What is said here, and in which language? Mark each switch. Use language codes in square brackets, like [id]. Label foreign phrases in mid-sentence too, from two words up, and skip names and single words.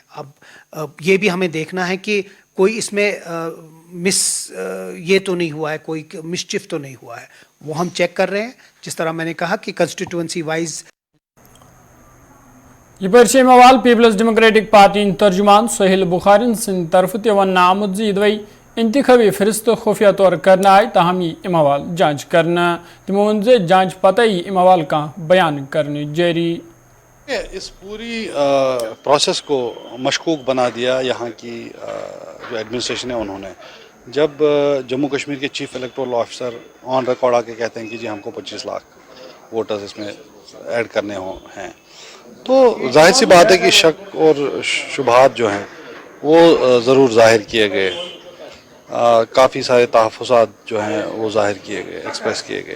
[hi] अब ये भी हमें देखना है कि कोई इसमें ये तो नहीं हुआ है, कोई मिसचिफ तो नहीं हुआ है, वो हम चेक कर रहे हैं। जिस तरह मैंने कहा कि [en] constituency wise [ks] ये अवाल पीपल्स डेमोक्रेटिक पार्टी तर्जुमान सोहेल बुखारी सिंद तरफ वन आमुद इदवई इंतखाबी फहरिस्त खुफिया तौर करना आए, ताहम ये अवाल जांच करना, तमो वन जांच पता ही अवाल का बयान करने जारी। [hi] इस पूरी प्रोसेस को मशकूक बना दिया यहाँ की जो एडमिनिस्ट्रेशन है उन्होंने, जब जम्मू कश्मीर के [en] Chief Electoral Officer on record [hi] आके कहते हैं कि जी हमको 25 लाख वोटर्स इसमें ऐड करने हैं, तो जाहिर सी बात है कि शक और शुबहात जो हैं वो ज़रूर ज़ाहिर किए गए, काफ़ी सारे तहफ़्फ़ुज़ात जो हैं वो ज़ाहिर किए गए, एक्सप्रेस किए गए।